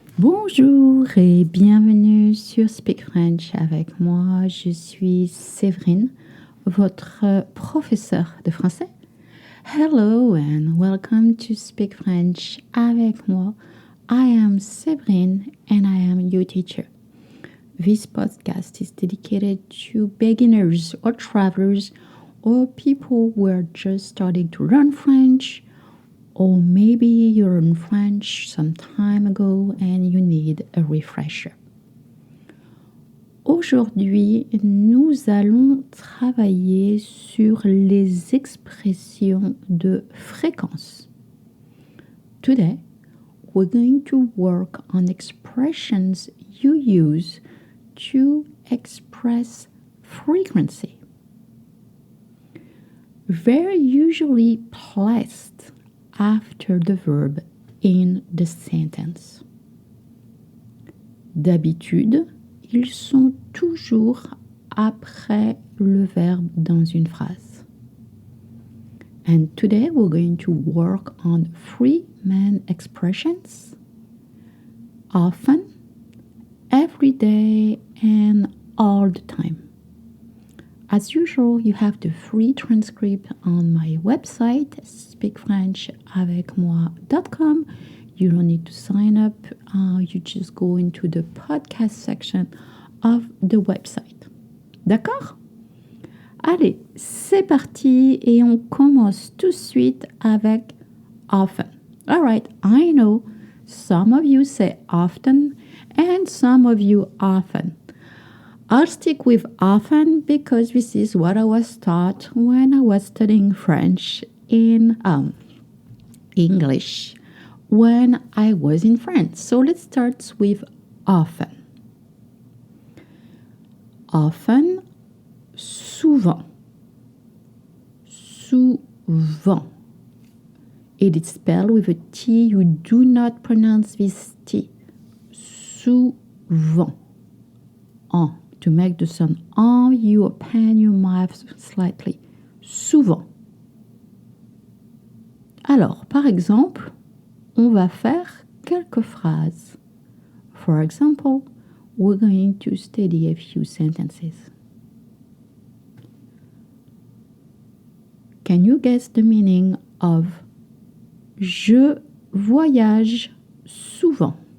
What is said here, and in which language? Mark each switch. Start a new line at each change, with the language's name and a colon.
French: Bonjour et bienvenue sur Speak French avec moi. Je suis Séverine, votre professeure de français.
English: Hello and welcome to Speak French avec moi. I am Séverine and I am your teacher. This podcast is dedicated to beginners or travelers or people who are just starting to learn French. Or maybe you learned French some time ago and you need a refresher.
French: Aujourd'hui, nous allons travailler sur les expressions de fréquence.
English: Today, we're going to work on expressions you use to express frequency. They're usually placed after the verb in the sentence.
French: D'habitude, ils sont toujours après le verbe dans une phrase.
English: And today we're going to work on three main expressions: often, every day, and all the time. As usual, you have the free transcript on my website, speakfrenchavecmoi.com. You don't need to sign up. You just go into the podcast section of the website.
French: D'accord? Allez, c'est parti et on commence tout de suite avec often.
English: All right, I know some of you say often and some of you often. I'll stick with often because this is what I was taught when I was studying French in English when I was in France. So let's start with often.
French: Often, souvent. Souvent.
English: It is spelled with a T. You do not pronounce this T.
French: Souvent. En.
English: To make the sound en, you open your mouth slightly.
French: Souvent. Alors, par exemple, on va faire quelques phrases.
English: For example, we're going to study a few sentences. Can you guess the meaning of
French: je voyage souvent?